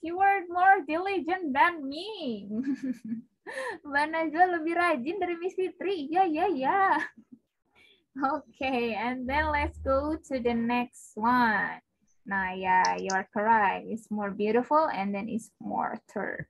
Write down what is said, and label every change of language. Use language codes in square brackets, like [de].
[en] You are more diligent than me. [id] Mbak Najwa lebih rajin dari Miss Fitri. Ya. [en] Okay, and then let's go to the next one. Nah, yeah, you are correct. It's more beautiful and then it's more third.